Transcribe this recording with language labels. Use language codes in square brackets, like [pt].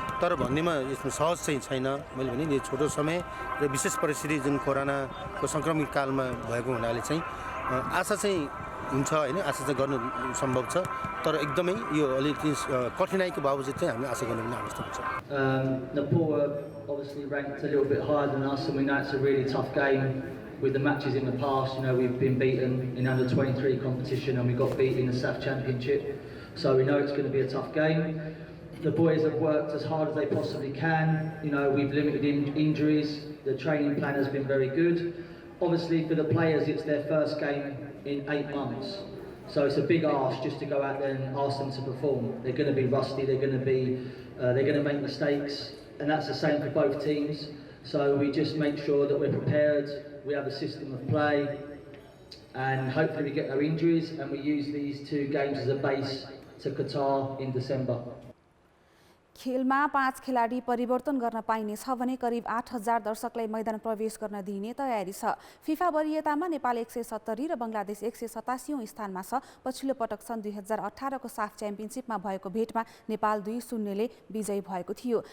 [ne] तर भन्नेमा यसमा सहज चाहिँ छैन। मैले भने यो छोटो समय र विशेष परिस्थिति जुन कोरोनाको सङ्क्रमित कालमा भएको हुनाले चाहिँ आशा चाहिँ हुन्छ होइन, आशा चाहिँ गर्नु सम्भव छ। तर एकदमै यो अलिकति कठिनाइको बावजुद चाहिँ हामीले आशा गर्नुपर्ने अवस्था हुन्छ। [en] Nepal are obviously ranked a little bit higher than us, and we know it's a really tough game. With the matches in the past, you know, we've been beaten in under 23 competition and we got beat in the SAF Championship. So we know it's going to be a tough game. The boys have worked as hard as they possibly can. You know, we've limited injuries. The training plan has been very good. Obviously, for the players, it's their first game in 8 months. So it's a big ask just to go out there and ask them to perform. They're going to be rusty. They're going to make mistakes, and that's the same for both teams. So we just make sure that we're prepared. We have a system of play, and hopefully we get no injuries, and we use these 2 games as a base to Qatar in December. [ne] खेलमा 5 खेलाडी परिवर्तन गर्न पाइनेछ भने करिब 8000 दर्शकलाई मैदान प्रवेश गर्न दिइने तयारी छ। फिफा वरियतामा नेपाल 170 र बंगलादेश 187औं स्थानमा छ। पछिल्लो पटक सन् 2018 को साफ च्याम्पियनशिपमा भएको भेटमा नेपाल 2-0 ले विजयी भएको थियो।